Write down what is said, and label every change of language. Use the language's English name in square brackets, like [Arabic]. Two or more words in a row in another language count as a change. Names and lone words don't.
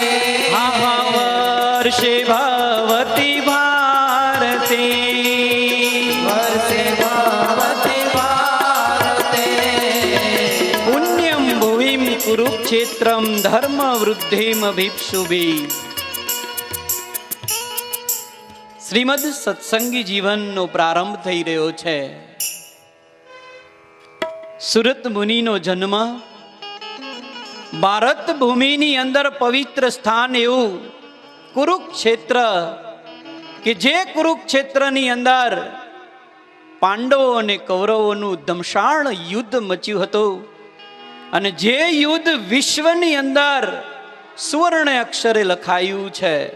[Sanskrit] आहा वर्षे भवति भारते. वर्षे भवति भारते. पुण्यं भुविं कुरुक्षेत्रं धर्म वृद्धिमभीप्सुभिः. [Gujarati] શ્રીમદ સત્સંગી જીવનનો પ્રારંભ થઈ રહ્યો છે. સુરત મુનિનો જન્મ ભારત ભૂમિની અંદર પવિત્ર સ્થાન એવું કુરુક્ષેત્ર, કે જે કુરુક્ષેત્રની અંદર પાંડવો અને કૌરવોનું ધમશાણ યુદ્ધ મચ્યું હતું, અને જે યુદ્ધ વિશ્વની અંદર સુવર્ણ અક્ષરે લખાયું છે,